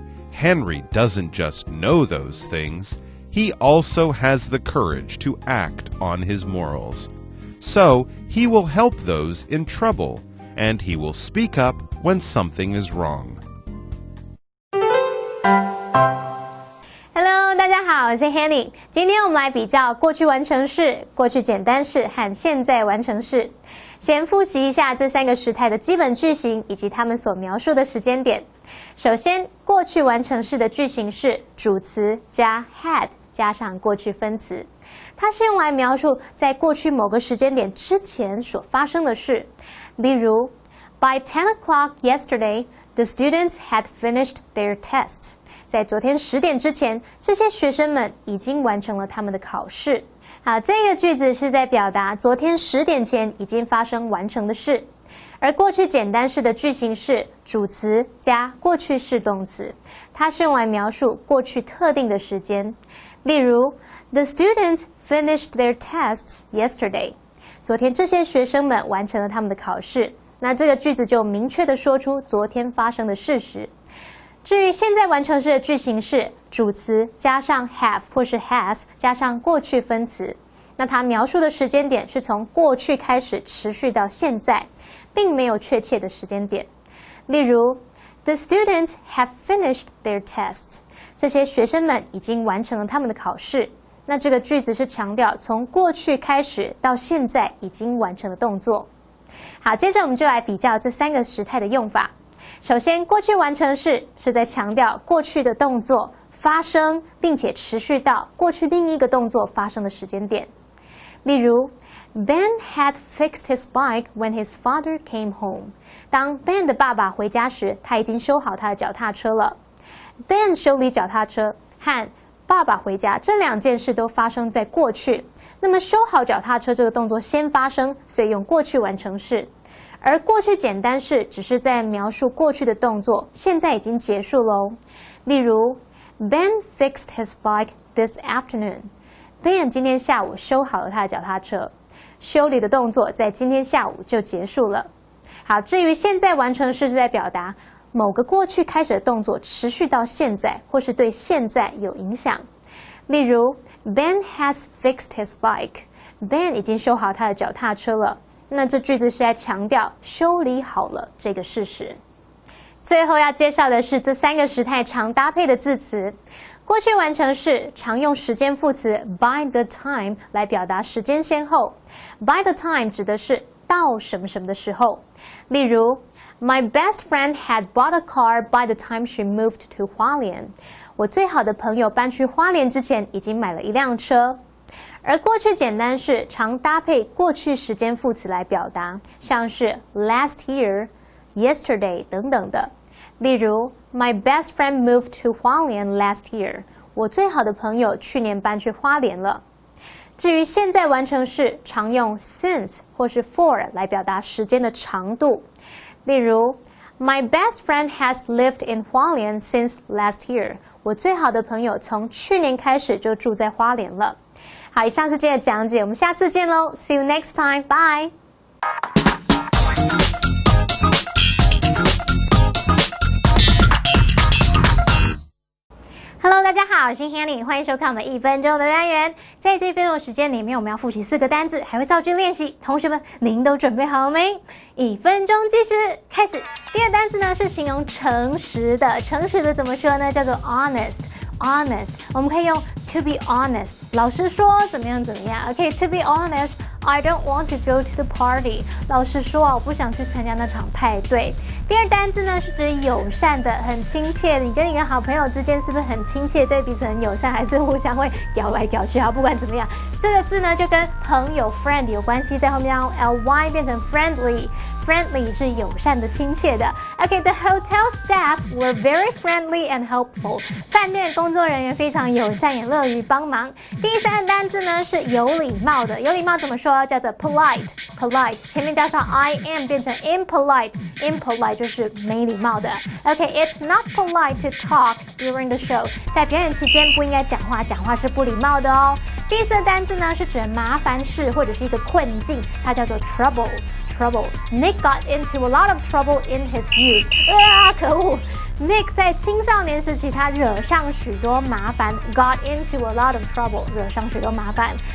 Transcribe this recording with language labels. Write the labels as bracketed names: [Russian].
[English] Henry doesn't just know those things, he also has the courage to act on his morals. So, he will help those in trouble, and he will speak up when something is wrong. [Chinese] Hello， 大家好，我是 Hanny。今天我们来比较过去完成式、过去简单式和现在完成式。先复习一下这3个时态的基本句型以及它们所描述的时间点。首先，过去完成式的句型是主词加 had 加上过去分词，它是用来描述在过去某个时间点之前所发生的事。例如 [English] ，By 10 o'clock yesterday, the students had finished their tests. [Chinese] 在昨天10点之前，这些学生们已经完成了他们的考试。好，这个句子是在表达昨天10点前已经发生完成的事。而过去简单式的句型是主词加过去式动词，它是用来描述过去特定的时间。例如 [English] ，The students finished their tests yesterday. [Chinese] 昨天这些学生们完成了他们的考试。那这个句子就明确地说出昨天发生的事实。至于现在完成式的句型是主词加上 have 或是 has 加上过去分词，那它描述的时间点是从过去开始持续到现在，并没有确切的时间点。例如 [English] The students have finished their tests. [Chinese] 这些学生们已经完成了他们的考试。那这个句子是强调从过去开始到现在已经完成的动作。好，接着我们就来比较这3个时态的用法。首先，过去完成式是在强调过去的动作发生，并且持续到过去另一个动作发生的时间点。例如 [English] Ben had fixed his bike when his father came home. [Chinese] 当 Ben 的爸爸回家时，他已经修好他的脚踏车了。 Ben 修理脚踏车和爸爸回家这2件事都发生在过去。那么修好脚踏车这个动作先发生，所以用过去完成式。而过去简单式只是在描述过去的动作，现在已经结束喽。例如 [English] Ben fixed his bike this afternoon. [Chinese] Ben 今天下午修好了他的脚踏车。修理的动作在今天下午就结束了。好，至于现在完成式是在表达某个过去开始的动作持续到现在，或是对现在有影响。例如 [English] Ben has fixed his bike. [Chinese] Ben 已经修好他的脚踏车了。那这句子是在强调修理好了这个事实。最后要介绍的是这3个时态常搭配的字词。过去完成式常用时间副词 by the time 来表达时间先后。by the time 指的是到什么什么的时候。例如 [English] My best friend had bought a car by the time she moved to 花莲。 [Chinese] 我最好的朋友搬去花莲之前已经买了一辆车。而过去简单式常搭配过去时间副词来表达，像是 [English] last year、 [Chinese] yesterday 等等的。例如 [English] My best friend moved to 花莲 last year。 [Chinese] 我最好的朋友去年搬去花莲了。至于现在完成式，常用 since 或是 for 来表达时间的长度。例如 [English] My best friend has lived in 花莲 since last year。 [Chinese] 我最好的朋友从去年开始就住在花莲了。好，以上是今天的讲解，我们下次见喽 ！ [English] See you next time， bye。 [Chinese] Hello， 大家好，我是 Hanny， 欢迎收看我们1分钟的单元。在这1分钟的时间里面，我们要复习4个单字，还会造句练习。同学们，您都准备好了没？1分钟计时开始。第二个单词呢是形容诚实的，诚实的怎么说呢？叫做 honest。honest， 我们可以用 [English] to be honest， [Chinese] 老实说怎么样怎么样。 [English] OK，to be honest，I don't want to go to the party。 [Chinese] 老实说啊，我不想去参加那场派对。第二单字呢是指友善的，很亲切的。你跟你的好朋友之间是不是很亲切，对彼此很友善，还是互相会屌来屌去？好，不管怎么样，这个字呢就跟朋友 friend 有关系，在后面用 ly 变成 friendly。friendly 是友善的、亲切的。 [English] OK，the hotel staff were very friendly and helpful。 [Chinese] 饭店工作人员非常友善，也乐于帮忙。第三个单字呢是有礼貌的，有礼貌怎么说？叫做 polite。polite 前面加上 I am 变成 impolite。impolite 就是没礼貌的。 [English] OK，it's not polite to talk during the show。 [Chinese] 在表演期间不应该讲话，讲话是不礼貌的哦。第四个单字呢是指麻烦事或者是一个困境，它叫做 trouble。 [English] Nick got into a lot of trouble in his youth。 [Chinese] 可恶 ！Nick 在青少年时期，他惹上许多麻烦 ， [English] got into a lot of trouble， [Chinese] 惹上许多麻烦。